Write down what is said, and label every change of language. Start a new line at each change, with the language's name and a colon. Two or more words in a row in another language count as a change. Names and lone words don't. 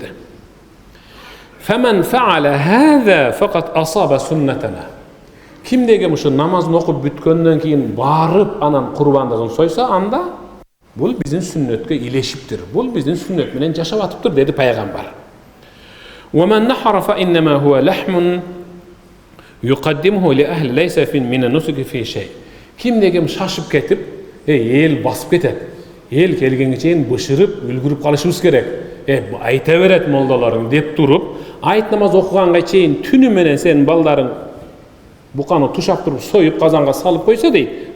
Arabic: فمن فعل هذا فقد أصاب سنتنا.
Kyrgyz: Кимдеги ушу намазын окуп бүткөндөн кийин барып анан курбандыгын сойса, анда бул биздин сүннөткө илешиптир. Бул биздин сүннөт менен жашап атыптыр dedi пайгамбар.
Arabic: وَمَنْ نَحَرَ فَإِنَّمَا هُوَ لَحْمٌ يُقَدِّمُهُ لِأَهْلِ لَيْسَ فِي مِنَ النُّسُكِ فِي شَيْءٍ.
Kyrgyz: Кимдеги шашып кетип, эл басып кетет. Эл келгенге чейин бышырып, үлгүрүп калышыбыз керек. Айта берет молдаларың деп туруп, айт намаз окуганга чейин түнү менен сенин балдарың буканы тушап туруп союп казанга салып койсо дейт.